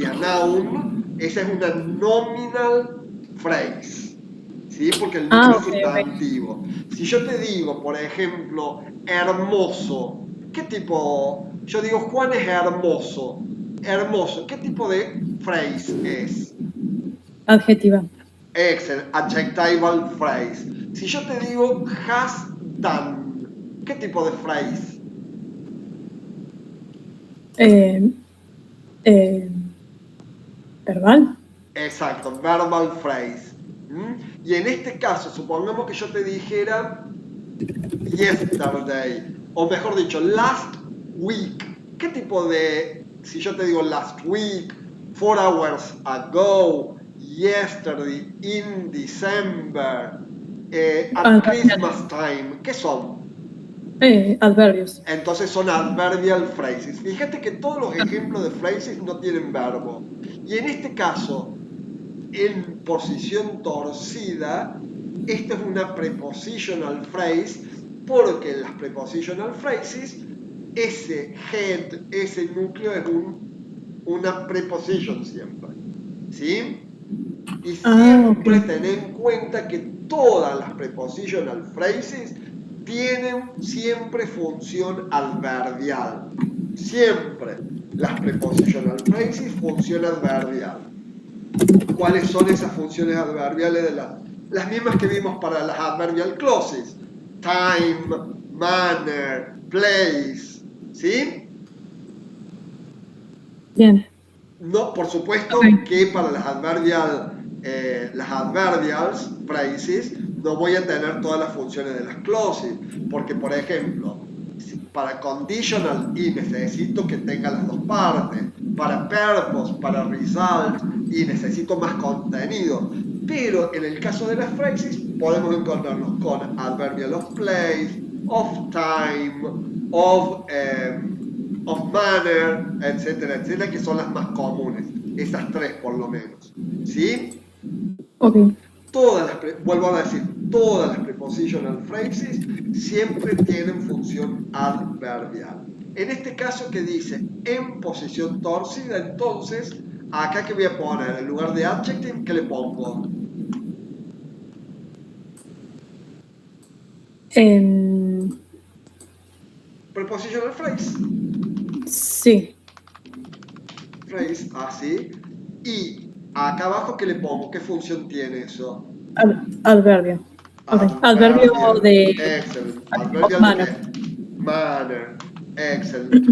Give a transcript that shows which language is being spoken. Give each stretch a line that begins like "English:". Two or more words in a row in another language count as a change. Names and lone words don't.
English: A noun,
Spanish: esa es una
English: nominal phrase,
Spanish: ¿sí? Porque el núcleo es sustantivo. Si yo te digo, por ejemplo, hermoso, ¿qué tipo? Yo digo, Juan es hermoso. Hermoso, ¿qué tipo de phrase es? Adjetiva. Excellent,
English: adjectival phrase.
Spanish: Si yo te digo,
English: has done,
Spanish: ¿qué tipo de phrase? Verbal. Exacto,
English: verbal phrase.
Spanish: Y en este caso, supongamos que yo te dijera yesterday, o mejor dicho,
English: last week.
Spanish: ¿Qué tipo de, si yo te digo
English: last week, 4 hours ago, yesterday, in December, at Christmas time,
Spanish: ¿qué son? Adverbios. Entonces son
English: adverbial phrases.
Spanish: Fíjate que todos los ejemplos de phrases no tienen verbo. Y en este caso, en posición torcida, esta es una
English: prepositional phrase,
Spanish: porque en las
English: prepositional phrases,
Spanish: ese head, ese núcleo es una preposition siempre. ¿Sí? Y siempre ten en cuenta que todas las
English: prepositional phrases
Spanish: tienen siempre función adverbial. Siempre las
English: prepositional phrases
Spanish: función adverbial. ¿Cuáles son esas funciones adverbiales de las mismas que vimos para las
English: adverbial clauses? Time, manner, place,
Spanish: ¿sí? Bien. No, por supuesto que para las
English: adverbials phrases
Spanish: no voy a tener todas las funciones de las clauses, porque por ejemplo, para conditional y necesito que tenga las dos partes, para purpose, para result y necesito más contenido. Pero en el caso de las phrases podemos encontrarnos con
English: adverbial of place, of time, of manner,
Spanish: etcétera, etcétera, que son las más comunes. Esas tres por lo menos. ¿Sí? Ok. Vuelvo a decir, todas las
English: prepositional phrases
Spanish: siempre tienen función adverbial. En este caso que dice en posición torcida, entonces, acá que voy a poner, en lugar de adjective, ¿qué le pongo?
English: Prepositional phrase.
Spanish: Sí. Phrase, así. Y acá abajo, ¿qué le pongo? ¿Qué función tiene eso? Adverbio. Okay. Adverbio de... Excellent. Adverbial de qué? Manner. Excellent.